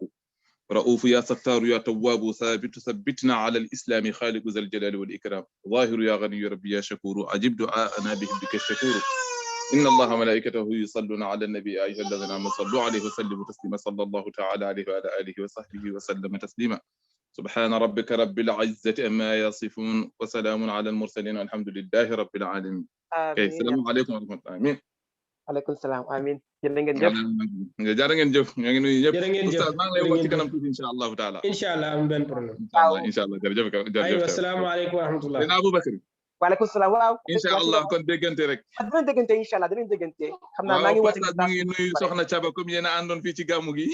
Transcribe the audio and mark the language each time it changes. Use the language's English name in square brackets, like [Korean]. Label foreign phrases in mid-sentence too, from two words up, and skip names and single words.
[Arabic] رؤوف يا ستار يا تواب ثابت ثبتنا على الإسلام خالق ذا الجلال والإكرام ظاهر يا غني ربي يا شكور أجب دعاءنا بك الشكور إن الله وملائكته يصلون على النبي أيها الذين آمنوا صلوا عليه وسلموا تسليما صلى الله تعالى عليه وعلى آله وصحبه وسلم تسليما سبحان ربك رب العزة أما يصفون وسلام على المرسلين والحمد لله رب العالمين. السلام عليكم ورحمة الله. آمين. عليكم السلام آمين. [Wolof] jërë ngeen jëf. jërë ngeen jëf ñoo ngi nuyu ñëpp. Oustaz maa ngi lay woo ci kanam tuuti [Arabic] إن شاء الله تعالى. إن شاء الله [Wolof] am benn problème. [Arabic] إن شاء الله [Wolof] jërëjëf jërëjëf. [Arabic] aywa السلام عليكم ورحمة الله. [Wolof] Seydina Aboubacry. [Arabic] وعليكم السلام waaw. إن شاء الله [Wolof] kon déggante rek. dinañ déggante [Arabic] إن شاء الله [Wolof] dinañ déggante. xam naa maa ngi woote ñu ngi nuyu Soxna Thiaba comme yéen a àndoon fii ci gàmmu gi.